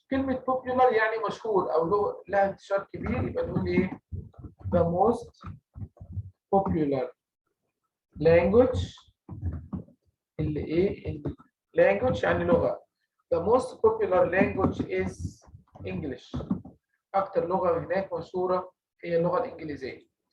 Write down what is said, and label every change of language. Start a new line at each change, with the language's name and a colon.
Arabic: كلمة popular يعني مشهور أو لها انتشار كبير، يبقى نقول إيه؟
English: the most popular language.
Arabic: اللي إيه؟ language يعني لغة.
English: the most popular language is English.
Arabic: أكتر لغة هناك مشهورة هي اللغة الإنجليزية.